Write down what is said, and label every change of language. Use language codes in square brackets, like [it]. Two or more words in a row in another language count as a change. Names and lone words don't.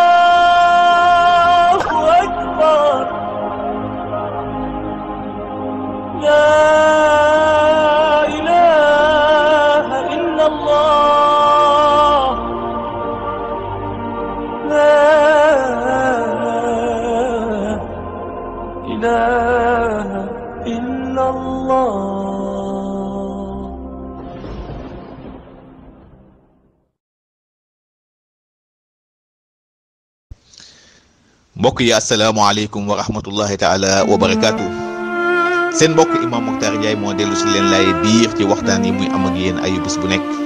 [ar] أكبر لا إله إلا الله لا إله إلا الله [wo] mbokk yi [ar] السلام عليكم ورحمة الله تعالى وبركاته [wo] seen mbokk Imam Moctar Ndiaye moo dellu si leen lay biir ci waxtaan yi muy am ak yéen ayu bis bu nekk